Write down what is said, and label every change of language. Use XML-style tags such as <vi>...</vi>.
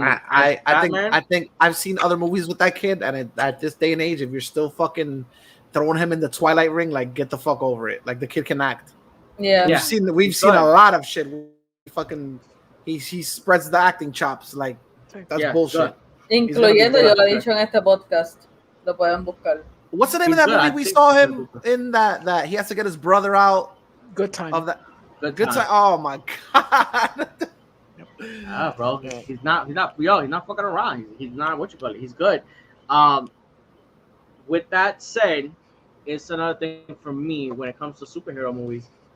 <en>I think I've seen other movies with that kid, and at this day and age, if you're still fucking throwing him in the Twilight ring, like, get the fuck over it. Like, the kid can act. Yeah. We've seen a lot of shit. Fucking, he spreads the acting chops. Like, that's bullshit.</en> <es>Incluyendo, yo lo he dicho en este podcast. Lo pueden buscar.</es> <en>What's the name of that movie we saw him in? That he has to get his brother out. Good Time. Of that. Good Time. Oh my god. Bro, he's not fucking around. He's not what you call it. He's good. With that said, it's another thing for me when it comes to superhero movies.</en>